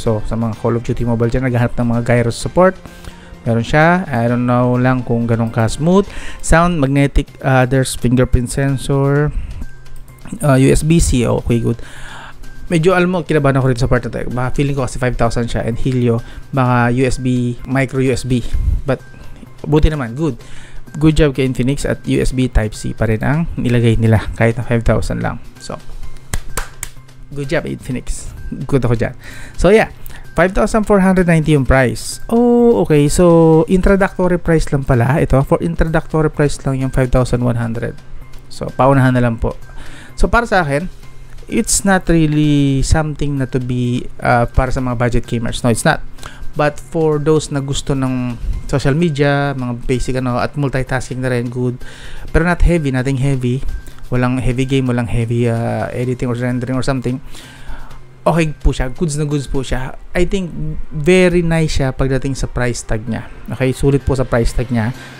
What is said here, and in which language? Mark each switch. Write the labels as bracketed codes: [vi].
[tl] So sa mga Call of Duty Mobile dyan, naghahanap ng mga gyros support. Meron siya. [en] I don't know [tl] lang kung ganun ka [en] smooth. Sound, magnetic, there's fingerprint sensor, USB-C. Okay, good. [tl] Medyo alam mo, kinabahan ako rin sa part na tayo. Baka feeling ko kasi 5,000 siya and Helio, baka USB, micro USB. But buti naman, good. [en] Good job [tl] kay Infinix at USB Type-C pa rin ang nilagay nila kahit na 5,000 lang. [en] So, good job Infinix. Good [tl] ako dyan. [en] So yeah, 5,490 yung price. Oh, okay. So, introductory price [tl] lang pala. [en] Ito, for introductory price lang yung 5,100. So, [tl] paunahan na lang po. [en] So, [tl] para sa akin, [en] it's not really something na to be para sa mga budget gamers. No, it's not. But for those [tl] na gusto ng [en] social media, mga basic at multitasking na rin, good. Pero not heavy, nothing heavy. [tl] Walang [en] heavy game, walang heavy editing or rendering or something. [tl] Okay po siya, goods na goods po siya. [en] I think very nice [tl] siya pagdating sa price tag niya. Okay, sulit po sa price tag niya.